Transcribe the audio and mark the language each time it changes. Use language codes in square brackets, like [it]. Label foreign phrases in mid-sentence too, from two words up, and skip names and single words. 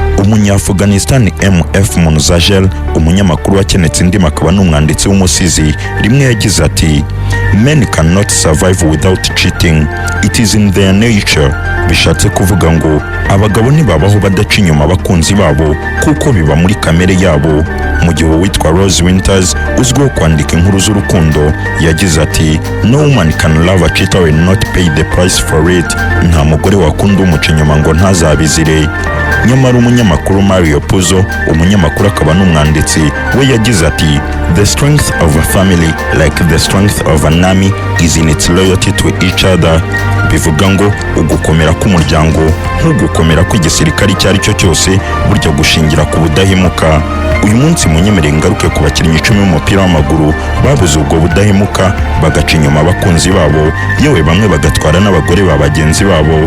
[rw] Umunya-Afghanistan MF Munzajel, umunyamakuru wakenetse indimi akaba n'umwanditsi w'umusizi, rimwe yagize ati [en] "Men cannot survive without cheating. It is in their nature." [rw] Bishatse kuvuga ngo abagabo ntibabaho badaca inyuma abakunzi babo kuko biba muri kamere yabo. Mu gihe witwa Rose Winters uzwiho kwandika inkuru z'urukundo yagize ati [en] "No woman can love a cheater and not pay the price for it." [rw] Nta mugore wakunda umuca inyuma ngo ntazabizire. Nyamara umunyamakuru Mario Puzo, umunyamakuru akaba n'umwanditsi, we yagize ati [en] "The strength of a family, like the strength of an army, is in its loyalty to each other." [rw] Bivuga ngo ugukomera k'umuryango nk'ugukomera kw'igisirikare icyo ari cyo cyose burya gushingira ku budahemuka. Uyu munsi munyemerere ngaruke ku bakinnyi 10 b'umupira w'amaguru babuze ubwo budahemuka bagaca inyuma abakunzi babo, yewe bamwe bagatwara n'abagore ba bagenzi babo.